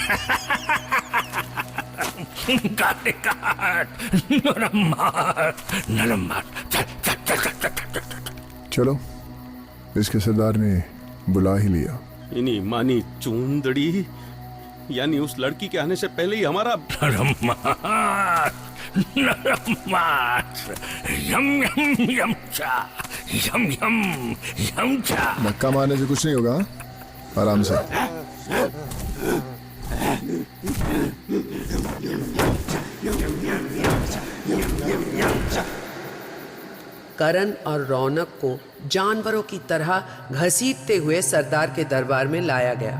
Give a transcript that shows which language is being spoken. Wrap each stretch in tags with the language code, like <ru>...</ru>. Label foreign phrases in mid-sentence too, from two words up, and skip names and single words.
<hi>काटेगा हाथ। नरमास। चलो, इसके सरदार ने बुला ही लिया। इन्हीं मानी चूंदड़ी, यानी उस लड़की के आने से पहले ही हमारा नरमास। यम यम यम चा, यम यम यम चा। धक्का मारने से कुछ नहीं होगा, आराम से। करण और रौनक को जानवरों की तरह घसीटते हुए सरदार के दरबार में लाया गया।</hi>